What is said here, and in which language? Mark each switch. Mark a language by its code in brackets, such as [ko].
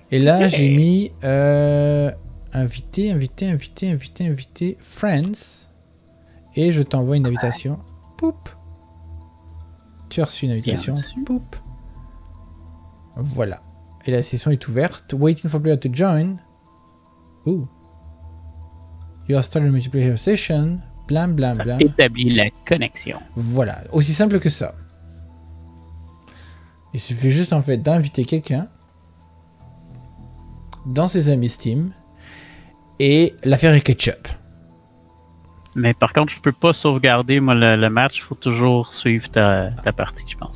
[fr] Et là, j'ai mis... Inviter, friends. Et je t'envoie une invitation. Poup. Tu as reçu une invitation. Poup. Voilà. Et la session est ouverte. [en] Waiting for player to join. Ooh. You are starting a multiplayer session. Blam. [fr] Ça établit la connexion. Voilà. Aussi simple que ça. Il suffit juste en fait d'inviter quelqu'un dans ses amis Steam. Et l'affaire est ketchup. Mais par contre, je peux pas sauvegarder moi le match. Il faut toujours suivre ta partie, je pense.